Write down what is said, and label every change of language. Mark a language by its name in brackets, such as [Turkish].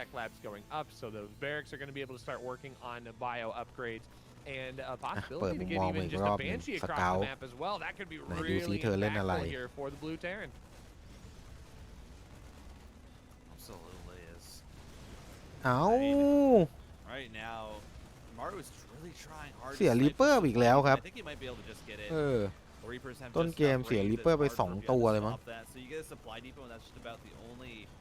[English] tech labs going up, so those barracks are going to be able to start working on bio upgrades and a possibility to get even just a Banshee across the map as well. That could be really impactful here for the Blue Terran. Absolutely is. [Thai] เอา [English] Right now, Maru is really trying hard. [Thai] เสียริปเปอร์อีกแล้วครับ [English] I think he might be able to just get it. [Thai] ต้นเกมเสียริปเปอร์ไป2ตัวเลยมั้ง [English] So you get a supply depot, and that's just about the only